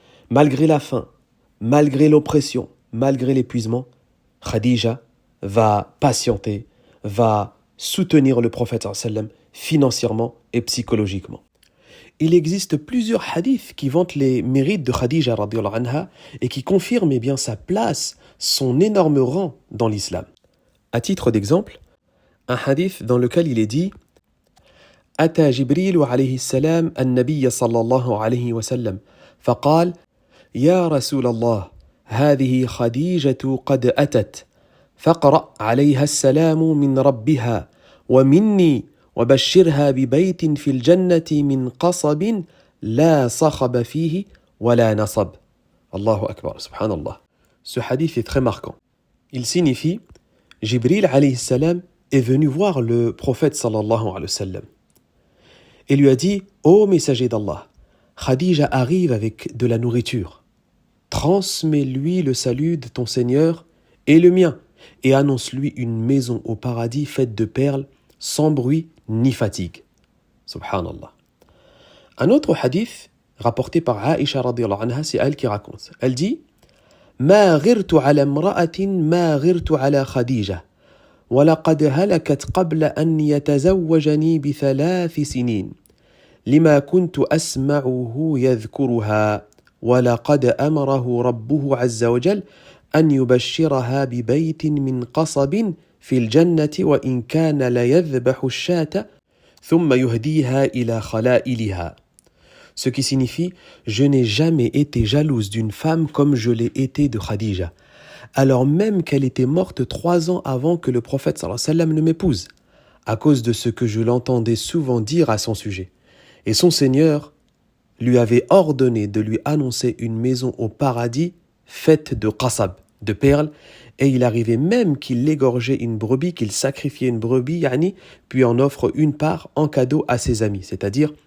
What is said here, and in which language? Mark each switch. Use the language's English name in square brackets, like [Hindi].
[French] Malgré la faim, malgré l'oppression, malgré l'épuisement, Khadija va patienter, va soutenir le prophète sallallahu alayhi wa sallam financièrement et psychologiquement. Il existe plusieurs hadiths qui vantent les mérites de Khadija radiyallahu anha et qui confirment bien sa place, son énorme rang dans l'islam. À titre d'exemple, un hadith dans lequel il est dit [Arabic] أتى جبريل عليه السلام النبي صلى الله عليه وسلم فقال يا رسول الله هذه خديجة قد أتت فاقرأ عليها السلام من ربها ومني وبشرها ببيت في الجنة من قصب لا صخب فيه ولا نصب. Allahu Akbar, subhanallah. [French] Ce hadith est très marquant. Il signifie Jibril alayhi salam est venu voir le prophète sallallahu alayhi wa sallam et lui a dit « Ô messager d'Allah, Khadija arrive avec de la nourriture. Transmets-lui le salut de ton Seigneur et le mien, et annonce-lui une maison au paradis faite de perles, sans bruit ni fatigue. » Subhanallah. Un autre hadith, rapporté par Aïcha radiyallahu anha, c'est elle qui raconte. Elle dit [Arabic] « Ma ghirtu ala imra'atin ma ghirtu ala Khadija. ولقد هلكت قبل أن يتزوجني ب3 سنين لما كنت أسمعه يذكرها ولقد أمره ربه عز وجل أن يبشرها ببيت من قصب في الجنة وإن كان ليذبح الشاة ثم يهديها إلى خلائلها. [French] Ce qui signifie « Je n'ai jamais été jalouse d'une femme comme je l'ai été de Khadija. » alors même qu'elle était morte 3 ans avant que le prophète sallallahu alayhi wa sallam ne m'épouse, à cause de ce que je l'entendais souvent dire à son sujet. Et son Seigneur lui avait ordonné de lui annoncer une maison au paradis faite de qasab, de perles, et il arrivait même qu'il égorgeait une brebis, qu'il sacrifiait une brebis, puis en offre une part en cadeau à ses amis, c'est-à-dire